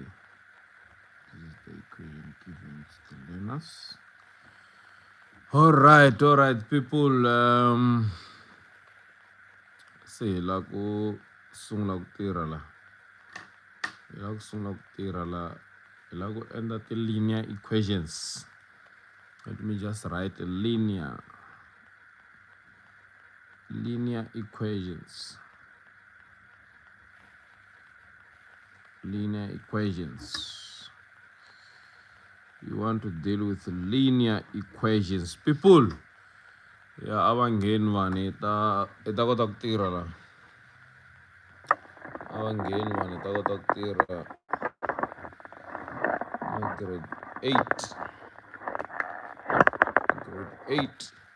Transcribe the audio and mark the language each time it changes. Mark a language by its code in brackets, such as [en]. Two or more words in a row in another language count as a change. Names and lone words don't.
[en] This is the equation given to the learners. All right, people. [ts] Se la ku sungla ku tirha la. Hi la ku sungla ku tirha la. Hi la ku endla ti- [en] linear equations. Let me just write a linear equations. Linear equations. You want to deal with linear equations. People, [ts] ya avangeni vani ta kota ku tirha la. Avangeni vani ta kota ku tirha grade 8. Grade 8.